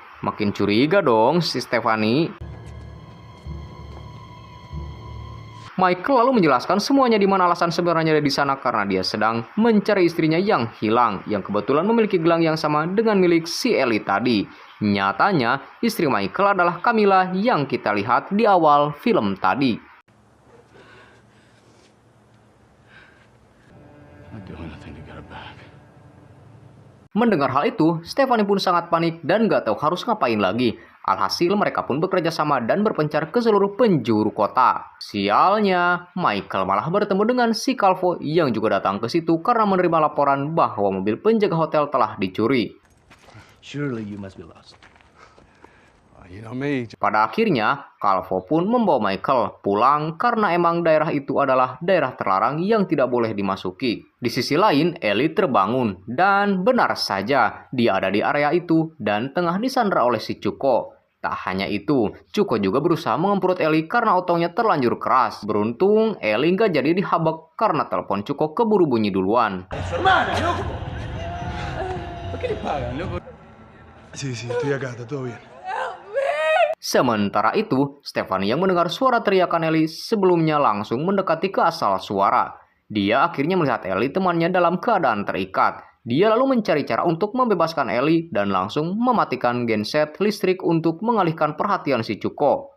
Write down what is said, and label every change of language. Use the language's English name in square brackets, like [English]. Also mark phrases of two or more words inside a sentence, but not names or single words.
[Indonesian] Makin curiga dong si Stephanie. Michael lalu menjelaskan semuanya di mana alasan sebenarnya ada di sana karena dia sedang mencari istrinya yang hilang, yang kebetulan memiliki gelang yang sama dengan milik si Ellie tadi. Nyatanya, istri Michael adalah Camilla yang kita lihat di awal film tadi. [English] I'd do anything to get her back. [Indonesian] Mendengar hal itu, Stephanie pun sangat panik dan gak tahu harus ngapain lagi. Alhasil mereka pun bekerja sama dan berpencar ke seluruh penjuru kota. Sialnya, Michael malah bertemu dengan si Calvo yang juga datang ke situ karena menerima laporan bahwa mobil penjaga hotel telah dicuri. [English] Surely you must be lost. You know me. [Indonesian] Pada akhirnya, Calvo pun membawa Michael pulang karena emang daerah itu adalah daerah terlarang yang tidak boleh dimasuki. Di sisi lain, Ellie terbangun dan benar saja dia ada di area itu dan tengah disandra oleh si Cuko. Tak hanya itu, Cuko juga berusaha mengemprut Ellie karena otongnya terlanjur keras. Beruntung, Ellie nggak jadi dihabek karena telepon Cuko keburu bunyi duluan. [Spanish] Sí, estoy acá, está todo bien. [Indonesian] Sementara itu, Stephanie yang mendengar suara teriakan Ellie sebelumnya langsung mendekati ke asal suara. Dia akhirnya melihat Ellie temannya dalam keadaan terikat. Dia lalu mencari cara untuk membebaskan Ellie dan langsung mematikan genset listrik untuk mengalihkan perhatian si Cuko.